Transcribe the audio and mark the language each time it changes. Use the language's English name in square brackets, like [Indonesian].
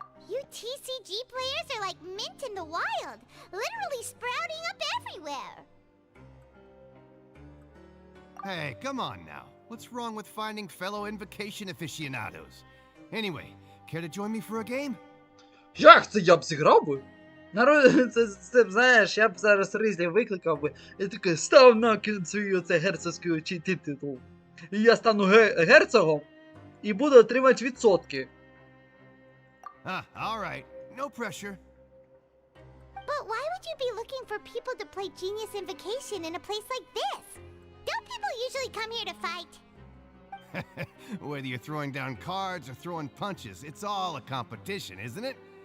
[English] You TCG players are like mint in the wild, literally sprouting up everywhere. Hey, come on now. What's wrong with finding fellow Invocation aficionados? Anyway, care to join me for a game? [Ukrainian] Як це я б зіграв би? Народ, це знаєш, я б зараз Ризлі викликав би. Я такий, став на свій оце герцогський титул. І я стану герцогом і буду отримати відсотки. [English] All right. No pressure. But why would you be looking for people to play Genius Invocation in a place like this? Don't people usually come here to fight? Whether you're throwing down cards or throwing punches, it's all a competition, isn't it?